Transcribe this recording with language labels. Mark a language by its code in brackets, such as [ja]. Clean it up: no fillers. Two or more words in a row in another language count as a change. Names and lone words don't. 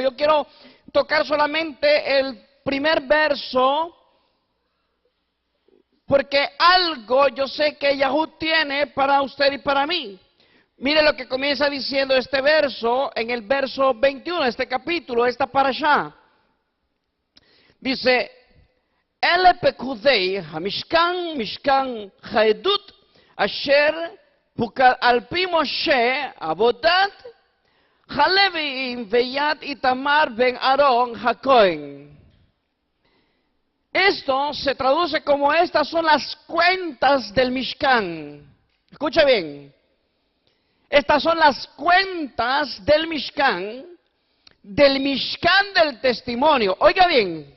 [es] Yo quiero tocar solamente el primer verso, porque algo yo sé que Yahú tiene para usted y para mí. Mire lo que comienza diciendo este verso, en el verso 21, este capítulo, esta parashá. [he] Dice: אלה פקודי המשכן משכן העדות אשר פקד על פי משה עבודת הלויים ביד איתמר בן אהרן הכהן. [es] Esto se traduce como: estas son las cuentas del Mishkan. Escucha bien. Estas son las cuentas del Mishkan del testimonio. Oiga bien.